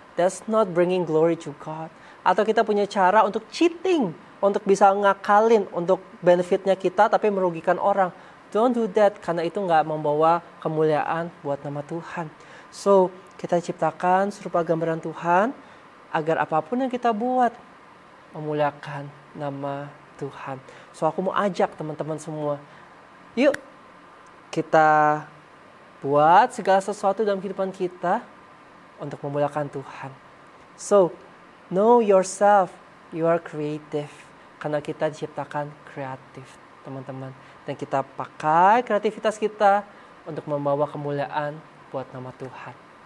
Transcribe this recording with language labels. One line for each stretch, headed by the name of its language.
English: That's not bringing glory to God.
Indonesian: Atau kita punya cara untuk cheating. Untuk bisa ngakalin untuk benefitnya kita tapi merugikan orang.
English: Don't do that,
Indonesian: karena itu nggak membawa kemuliaan buat nama Tuhan. So, kita ciptakan serupa gambaran Tuhan agar apapun yang kita buat memuliakan nama Tuhan. So aku mau ajak teman-teman semua, yuk kita buat segala sesuatu dalam kehidupan kita untuk memuliakan Tuhan.
English: So, know yourself, you are creative.
Indonesian: Karena kita diciptakan kreatif, teman-teman. Dan kita pakai kreativitas kita untuk membawa kemuliaan buat nama Tuhan.